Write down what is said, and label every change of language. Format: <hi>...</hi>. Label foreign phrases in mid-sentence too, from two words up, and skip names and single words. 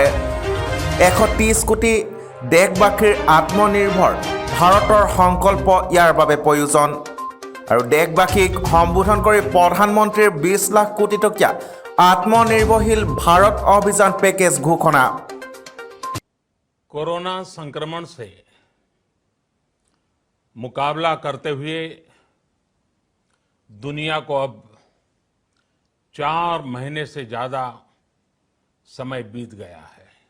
<as>130 কোটি দেশবাসীৰ আত্মনিৰ্ভৰ ভাৰতৰ সংকল্প ইয়াৰ বাবে প্ৰয়োজন। আৰু দেশবাসীক সম্বোধন কৰি প্ৰধানমন্ত্ৰীৰ 20 লাখ কোটি টকীয়া আত্মনিৰ্ভৰশীল ভাৰত অভিযান পেকেজ ঘোষণা।</as> <hi>कोरोना संक्रमण से मुकाबला करते हुए दुनिया को अब 4 महीने से ज्यादा समय बीत गया है।</hi>